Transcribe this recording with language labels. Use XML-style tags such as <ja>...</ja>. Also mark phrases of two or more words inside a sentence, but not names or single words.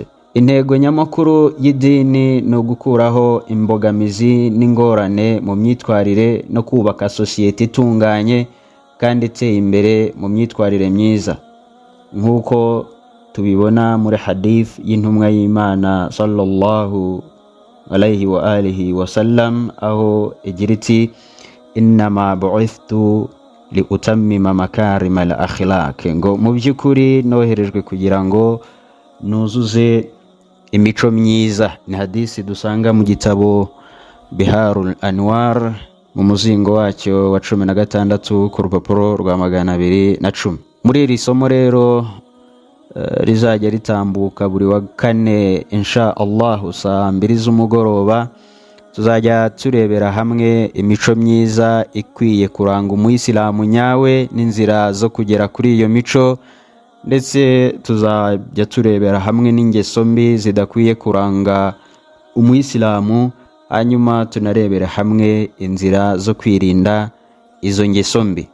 <rw>Intego nyamakuru y'idini ni ugukuraho imbogamizi n'ingorane mu myitwarire no kubaka sosiyete itunganye kandi iteye imbere mu myitwarire myiza, nk'uko tubibona muri hadith y'intumwa y'Imana</rw> <ar>صلى الله عليه وآله وسلم,</ar> <rw>aho igira iti</rw> <ar>إنما بعثت لأتمم مكارم الأخلاق,</ar> <rw>ngo mu by'ukuri noherejwe kugira ngo nuzuze imico myiza. Ni hadisi dusanga mu gitabo Biharul Anwar mu muzingo wacyo wa 16 ku rupapuro rwa 210. Muri iri somo rero rizajya ritambuka buri wa kane</rw> <ar>إن شاء الله</ar> <rw>saa 2 z'umugoroba, tuzajya turebera hamwe imico myiza ikwiye kuranga umuyisilamu nyawe n'inzira zo kugera kuri iyo mico, ndetse tuzajya turebera hamwe n'ingeso mbi zidakwiye kuranga umuyisilamu, hanyuma tunarebera hamwe inzira zo kwirinda izo ngeso mbi.</rw>